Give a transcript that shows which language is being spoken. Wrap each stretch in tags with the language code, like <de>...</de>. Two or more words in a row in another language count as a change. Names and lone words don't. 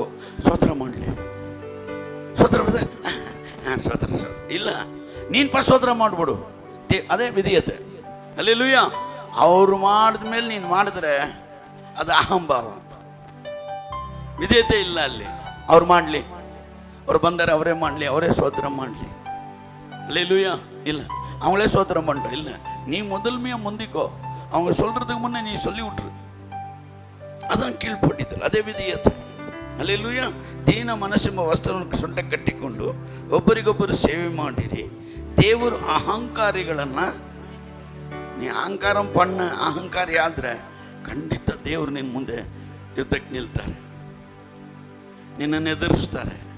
<kn>ಸ್ತೋತ್ರ ಮಾಡಲಿ, ಸ್ತೋತ್ರ ಸ್ತೋತ್ರ ಇಲ್ಲ, ನೀನು ಫಸ್ಟ್ ಸ್ತೋತ್ರ ಮಾಡಿಬಿಡು. ಅದೇ ವಿಧೇಯತೆ. ಹಲ್ಲೆಲೂಯಾ. ಅವ್ರು ಮಾಡಿದ ಮೇಲೆ ನೀನು ಮಾಡಿದ್ರೆ ಅದು ಅಹಂಭಾವ, ವಿಧೇಯತೆ ಇಲ್ಲ. ಅಲ್ಲಿ ಅವ್ರು ಮಾಡಲಿ, ಅವ್ರು ಬಂದರೆ ಅವರೇ ಮಾಡಲಿ, ಅವರೇ ಸ್ತೋತ್ರ ಮಾಡಲಿ. ಹಲ್ಲೆಲೂಯಾ. ಇಲ್ಲ,</kn> <ta>அவங்களே சோத்திரம் பண்ணுறோம். இல்லை, நீ முதன்மையாக முந்திக்கோ. அவங்க சொல்கிறதுக்கு முன்னே நீ சொல்லி விட்டுரு. அதான் கீழ்ப்படிதல்,</ta> <kn>ಅದೇ ವಿಧೇಯತೆ. ಹಲ್ಲೆಲೂಯಾ. ದೀನ ಮನಸ್ಸೆಂಬ ವಸ್ತ್ರವನ್ನು ಸೊಂಟ ಕಟ್ಟಿಕೊಂಡು ಒಬ್ಬರಿಗೊಬ್ಬರು ಸೇವೆ ಮಾಡಿರಿ. ದೇವರು ಅಹಂಕಾರಿಗಳನ್ನು, ನೀ ಅಹಂಕಾರ ಪಣ್ಣ ಅಹಂಕಾರಿ ಆದರೆ ಖಂಡಿತ ದೇವರು ನಿನ್ನ ಮುಂದೆ ಯುದ್ಧಕ್ಕೆ ನಿಲ್ತಾರೆ, ನಿನ್ನನ್ನು ಎದುರಿಸ್ತಾರೆ.</kn>